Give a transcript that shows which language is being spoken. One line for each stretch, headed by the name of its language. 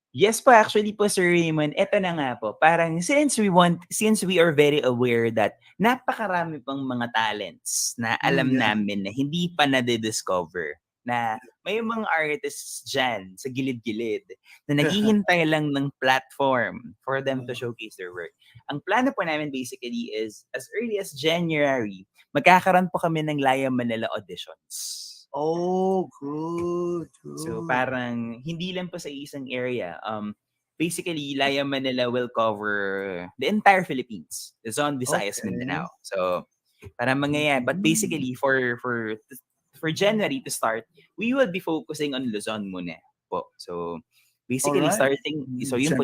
Filipino: Yes po, actually po, Sir Raymond, eto na nga po. Parang
English: since we are very aware that
Filipino: napakarami pang mga talents na alam namin na hindi pa na-discover, na may mga artists dyan sa gilid-gilid na naghihintay lang ng platform
English: for them to showcase their work.
Filipino: Ang plano po namin basically is as early as January, magkakaroon po kami ng Laya Manila auditions.
English: Oh, good.
Filipino: So parang hindi lang po sa isang area.
English: basically, Laya Manila will cover the entire Philippines, Luzon, Visayas, Okay.
Filipino: Mindanao. So, para mangyayari.
English: But basically, for January to start, we will be focusing on Luzon
Filipino: muna po.
English: So, basically, Alright.
Filipino: starting, so yun po,